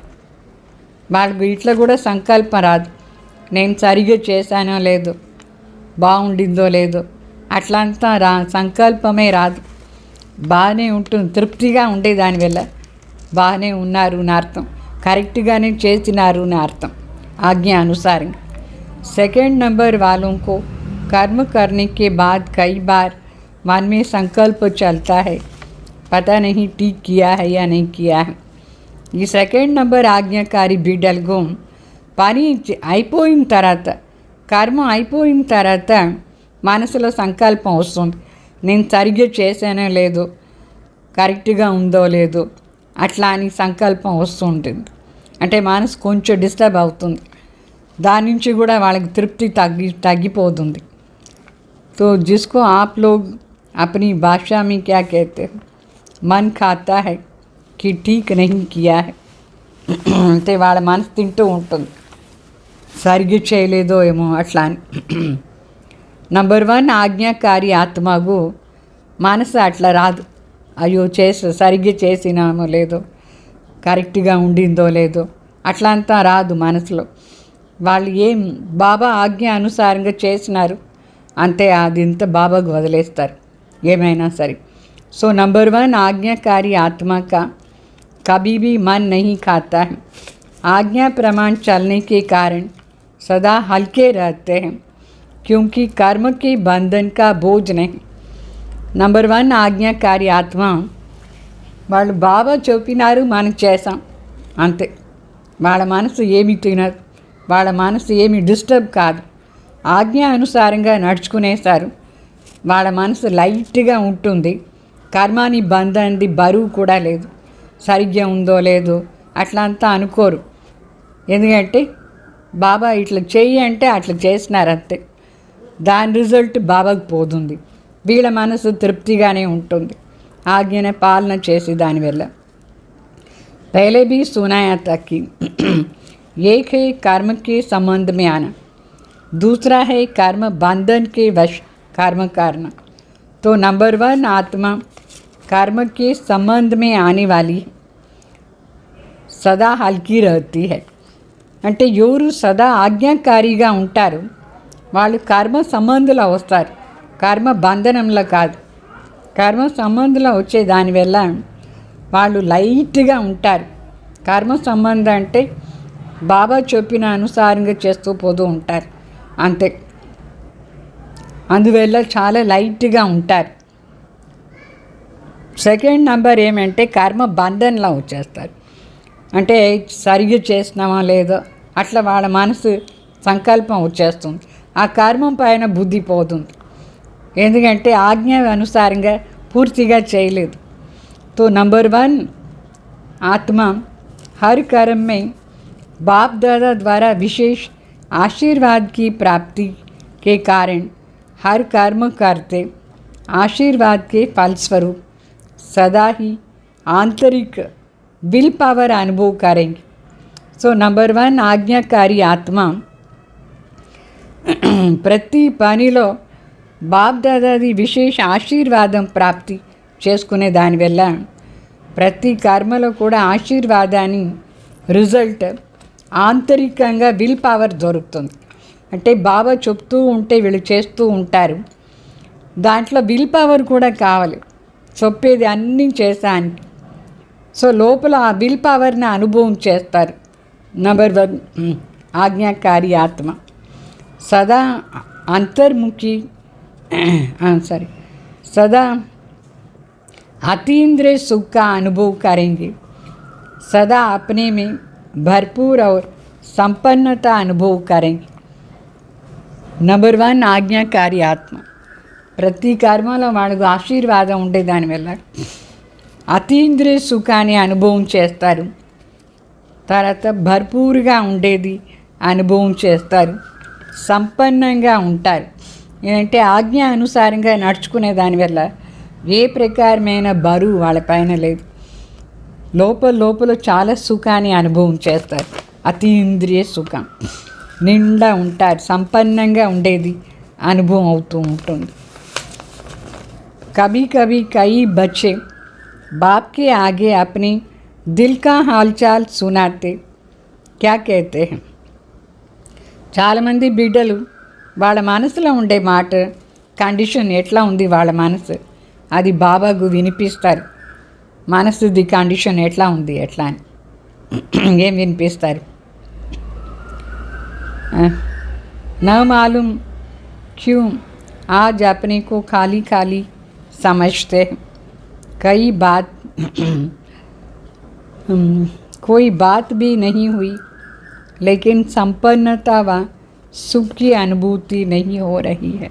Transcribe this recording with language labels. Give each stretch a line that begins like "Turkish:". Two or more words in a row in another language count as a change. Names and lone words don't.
Telugu: వాళ్ళకు ఇట్లా కూడా సంకల్పం రాదు, నేను సరిగ్గా చేశానో లేదో, బాగుండిందో లేదో, అట్లంతా సంకల్పమే రాదు. బాగానే ఉంటుంది, తృప్తిగా ఉండే దానివల్ల బాగానే ఉన్నారు అని అర్థం, కరెక్ట్గానే చేసినారు అని అర్థం
Hindi: आज्ञा अनुसार. सेकंड नंबर वालों को कर्म करने के बाद कई बार मन में संकल्प चलता है, पता नहीं ठीक किया है या नहीं किया है.
Telugu: ఈ
English: second number
Telugu: ఆజ్ఞాకారి బిడ్డలకు పని అయిపోయిన తర్వాత, కర్మ అయిపోయిన తర్వాత మనసులో సంకల్పం వస్తుంది, నేను సరిగ్గా చేశానో లేదో, కరెక్ట్గా ఉందో లేదో, అట్లా అని సంకల్పం వస్తుంటుంది. అంటే మనసు కొంచెం డిస్టర్బ్ అవుతుంది. దాని నుంచి కూడా వాళ్ళకి తృప్తి తగ్గిపోతుంది.
Hindi: तो जिसको आप लोग अपनी भाषा में क्या कहते हैं, मन खाता है कि ठीक नहीं किया है.
Telugu: అంటే వాళ్ళ మనసు తింటూ ఉంటుంది, సరిగ్గా చేయలేదో ఏమో అట్లా అని. నంబర్ 1 ఆజ్ఞాకారి ఆత్మకు మనసు అట్లా రాదు, అయ్యో సరిగ్గా చేసినామో లేదో, కరెక్ట్గా ఉండిందో లేదో, అట్లా అంతా రాదు మనసులో. వాళ్ళు ఏం బాబా ఆజ్ఞ అనుసారంగా చేసినారు అంతే, అది ఇంత బాబాకు వదిలేస్తారు ఏమైనా సరే.
English: so number
Hindi: 1 आज्ञाकारी आत्मा का कभी भी मन नहीं खाता है. आज्ञा प्रमाण चलने के कारण सदा हल्के रहते हैं क्योंकि कर्म के बंधन का बोझ नहीं.
Telugu: నంబర్ 1 ఆజ్ఞాకారి ఆత్మ వాళ్ళు బాబా చెప్పినారు, మనం చేసాం అంతే. వాళ్ళ మనసు ఏమి తినదు, వాళ్ళ మనసు ఏమి డిస్టర్బ్ కాదు, ఆజ్ఞ అనుసారంగా నడుచుకునేసారు. వాళ్ళ మనసు లైట్గా ఉంటుంది, కర్మాని బంధంది బరువు కూడా లేదు, సరిగ్గా ఉందో లేదో అట్లా అంతా అనుకోరు. ఎందుకంటే బాబా ఇట్లా చెయ్యి అంటే అట్లా చేసినారు అంతే, దాని రిజల్ట్ బాబాకు పోతుంది. వీళ్ళ మనసు తృప్తిగానే ఉంటుంది ఆజ్ఞనే పాలన చేసి దానివల్ల.
Hindi: पहले भी सुनाया था कि एक है कर्म के संबंध में आना, दूसरा है कर्म बंधन के वश कर्म करना. तो नंबर 1 आत्मा कर्म के संबंध में आने वाली सदा हल्की रहती है.
Telugu: అంటే ఎవరు సదా ఆజ్ఞాకారిగా ఉంటారు వాళ్ళు కర్మ సంబంధంలో వస్తారు, కర్మ బంధనంలో కాదు. కర్మ సంబంధంలో వచ్చే దానివల్ల వాళ్ళు లైట్గా ఉంటారు. కర్మ సంబంధం అంటే బాబా చెప్పిన అనుసారంగా చేస్తూ పోతూ ఉంటారు అంతే, అందువల్ల చాలా లైట్గా ఉంటారు.
English: second number
Telugu: ఏమంటే కర్మ బంధంలో వచ్చేస్తారు. అంటే సరిగ్గా చేసినామా లేదో అట్లా వాళ్ళ మనసు సంకల్పం వచ్చేస్తుంది, ఆ కర్మం పైన బుద్ధి పోతుంది. ఎందుకంటే ఆజ్ఞ అనుసారంగా పూర్తిగా చేయలేదు.
Hindi: तो नंबर 1 आत्मा हर कर्म में बाप दादा द्वारा विशेष आशीर्वाद की प्राप्ति के कारण हर कर्म करते आशीर्वाद के फलस्वरूप सदा ही आंतरिक
English: will power
Hindi: अनुभव करेंगे. सो नंबर 1 आज्ञाकारी आत्मा
Telugu: ప్రతి పనిలో బాప్ దాదాది విశేష ఆశీర్వాదం ప్రాప్తి చేసుకునే దానివల్ల ప్రతి కర్మలో కూడా ఆశీర్వాదాన్ని రిజల్ట్ ఆంతరికంగా
English: will power
Telugu: దొరుకుతుంది. అంటే బాబా చెప్తూ ఉంటే వీళ్ళు చేస్తూ ఉంటారు. దాంట్లో
English: will power
Telugu: కూడా కావాలి, చెప్పేది అన్నీ చేసానికి. సో లోపల ఆ
English: will power
Telugu: అనుభవం చేస్తారు. నంబర్ 1 ఆజ్ఞాకారి ఆత్మ
Hindi: सदा अंतर्मुखी सदा अतीन्द्रिय सुख का अनुभव करेंगे. सदा अपने में भरपूर और संपन्नता अनुभव करेंगे. नंबर 1 आज्ञाकारी आत्म
Telugu: ప్రతి కర్మలో వాళ్ళకు ఆశీర్వాదం ఉండే దానివల్ల అతీంద్రియ సుఖాన్ని అనుభవం చేస్తారు. తర్వాత భర్పూరుగా ఉండేది అనుభవం చేస్తారు, సంపన్నంగా ఉంటారు. ఏంటంటే ఆజ్ఞ అనుసారంగా నడుచుకునే దానివల్ల ఏ ప్రకారమైన బరువు వాళ్ళపైన లేదు. లోపల చాలా సుఖాన్ని అనుభవం చేస్తారు, అతీంద్రియ సుఖం. నిండా ఉంటారు, సంపన్నంగా ఉండేది అనుభవం అవుతూ ఉంటుంది.
Hindi: कभी कभी कई बच्चे बाप के आगे अपनी दिल का हालचाल सुनाते क्या कहते हैं.
Telugu: చాలామంది బిడ్డలు వాళ్ళ మనసులో ఉండే మాట, కండిషన్ ఎట్లా ఉంది వాళ్ళ మనసు, అది బాబాకు వినిపిస్తారు. మనసుది కండిషన్ ఎట్లా ఉంది ఎట్లా అని ఏం వినిపిస్తారు.
Hindi: न मालूम क्यों आज अपने को खाली खाली समझते हैं. कोई बात भी नहीं हुई लेकिन संपन्नता व सुख की अनुभूति नहीं हो रही है.